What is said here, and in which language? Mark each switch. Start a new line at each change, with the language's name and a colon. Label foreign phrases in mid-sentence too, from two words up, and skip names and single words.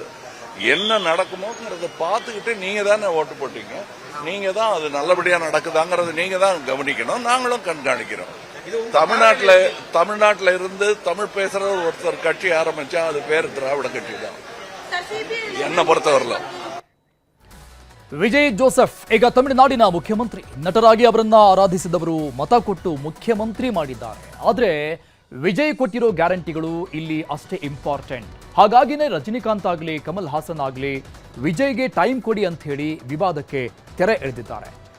Tamil: என்ன நடக்குமோங்கிறத பார்த்துக்கிட்டு நீங்க தானே ஓட்டு போட்டீங்க, நீங்க தான் அது நல்லபடியா நடக்குதாங்கிறது நீங்க தான் கவனிக்கணும், நாங்களும் கண்காணிக்கிறோம். தமிழ்நாட்டில் இருந்து தமிழ் பேசுற ஒருத்தர் கட்சி ஆரம்பிச்சா அது பேர் திராவிட கட்சி தான் என்ன பொறுத்தவரையில.
Kannada: ವಿಜಯ್ ಜೋಸೆಫ್ ಈಗ ತಮಿಳುನಾಡಿನ ಮುಖ್ಯಮಂತ್ರಿ. ನಟರಾಗಿ ಅವರನ್ನ ಆರಾಧಿಸಿದವರು ಮತ ಕೊಟ್ಟು ಮುಖ್ಯಮಂತ್ರಿ ಮಾಡಿದ್ದಾರೆ. ಆದರೆ ವಿಜಯ್ ಕೊಟ್ಟಿರೋ ಗ್ಯಾರಂಟಿಗಳು ಇಲ್ಲಿ ಅಷ್ಟೇ ಇಂಪಾರ್ಟೆಂಟ್. ಹಾಗಾಗಿನೇ ರಜನಿಕಾಂತ್ ಆಗಲಿ ಕಮಲ್ ಹಾಸನ್ ಆಗಲಿ ವಿಜಯ್ಗೆ ಟೈಮ್ ಕೊಡಿ ಅಂತ ಹೇಳಿ ವಿವಾದಕ್ಕೆ ತೆರೆ ಎಳೆದಿದ್ದಾರೆ.